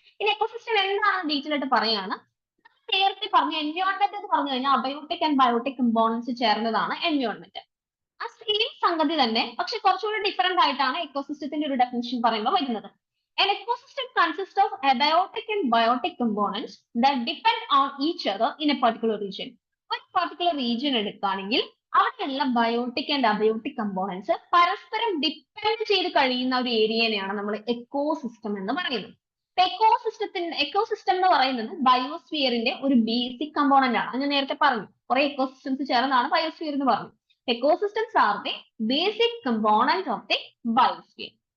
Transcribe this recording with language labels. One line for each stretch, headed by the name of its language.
Malayalam: ഇനി എക്കോസിസ്റ്റം എന്താണെന്ന് ഡീറ്റെയിൽ ആയിട്ട് പറയാണ്. നേരത്തെ പറഞ്ഞു എൻവയോൺമെന്റ് എന്ന് പറഞ്ഞു കഴിഞ്ഞാൽ അബയോട്ടിക് ആൻഡ് ബയോട്ടിക് കമ്പോണൻസ് ചേർന്നതാണ് എൻവയോൺമെന്റ്. ആ സെയിം സംഗതി തന്നെ, പക്ഷെ കുറച്ചുകൂടി ഡിഫറെന്റ് ആയിട്ടാണ് എക്കോസിസ്റ്റത്തിന്റെ ഒരു ഡെഫിനിഷൻ പറയുമ്പോൾ വരുന്നത്.
English: An ecosystem consists of abiotic and biotic components that depend on each other in a particular region.
Malayalam: ഒരു പർട്ടിക്കുലർ റീജിയൻ എടുക്കുകയാണെങ്കിൽ അവിടെയുള്ള ബയോട്ടിക് ആൻഡ് അബയോട്ടിക് കമ്പോണൻസ് പരസ്പരം ഡിപ്പെൻഡ് ചെയ്ത് കഴിയുന്ന ഒരു ഏരിയനെയാണ് നമ്മൾ എക്കോസിസ്റ്റം എന്ന് പറയുന്നത്. എക്കോസിസ്റ്റം എന്ന് പറയുന്നത് ബയോസ്ഫിയറിന്റെ ഒരു ബേസിക് കമ്പോണന്റ് ആണ്. ഞാൻ നേരത്തെ പറഞ്ഞു, കുറെ എക്കോസിസ്റ്റംസ് ചേർന്നാണ് ബയോസ്ഫിയർ എന്ന് പറഞ്ഞു.
English: Ecosystems are the basic component of the biosphere.